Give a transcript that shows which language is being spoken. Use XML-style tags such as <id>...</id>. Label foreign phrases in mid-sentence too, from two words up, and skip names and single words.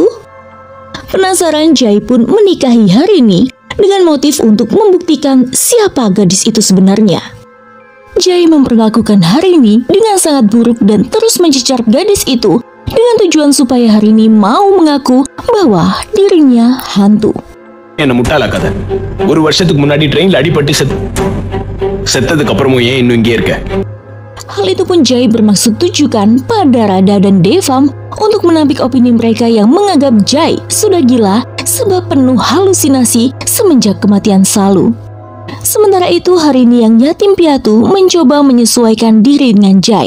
<id>Penasaran, Jai pun menikahi Harini dengan motif untuk membuktikan siapa gadis itu sebenarnya. Jai memperlakukan Harini dengan sangat buruk dan terus mencecar gadis itu dengan tujuan supaya Harini mau mengaku bahwa dirinya hantu.</id> <ta>என்ன முட்டாளாக்காத. ஒரு வருஷத்துக்கு முன்னாடி ட்ரெயின்ல அடிபட்டு செத்ததுக்கு அப்புறமும் ஏன் இன்னும் இங்கே இருக்க?</ta> <id>Hal itu pun Jai bermaksud tujukan pada Radha dan Devam untuk menampik opini mereka yang menganggap Jai sudah gila sebab penuh halusinasi semenjak kematian Salu. Sementara itu Harini yang yatim piatu mencoba menyesuaikan diri dengan Jai.</id>